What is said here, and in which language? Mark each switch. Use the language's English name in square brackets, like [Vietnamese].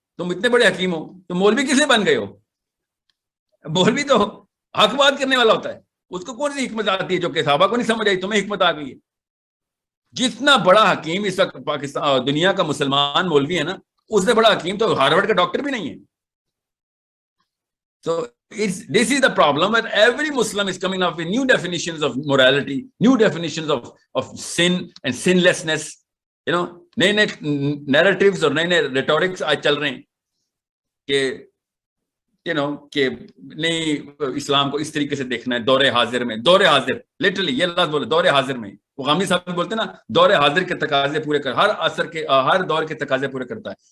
[Urdu] تم اتنے بڑے حکیم ہو، تم مولوی کس لیے بن گئے ہو؟ مولوی تو حق بات کرنے والا ہوتا ہے، اس کو کون سی حکمت آتی ہے جو کہ صحابہ کو نہیں سمجھ آئی، تمہیں حکمت آ گئی ہے. جتنا بڑا حکیم اس وقت پاکستان دنیا کا مسلمان مولوی ہے نا، اس سے بڑا حکیم تو ہارورڈ کا ڈاکٹر بھی نہیں ہے. [English] So this is the problem that every Muslim is coming up with new definitions of morality, new definitions of sin and sinlessness. [Urdu] نئے narratives اور نئے rhetorics آج چل رہے ہیں کہ کہ نہیں اسلام کو اس طریقے سے دیکھنا ہے دور حاضر میں. دور حاضر لٹرلی یہ لفظ بولے دور حاضر میں. وہ غامی صاحب بولتے ہیں نا دور حاضر کے تقاضے پورے کر ہر عصر کے ہر دور کے تقاضے پورے کرتا ہے.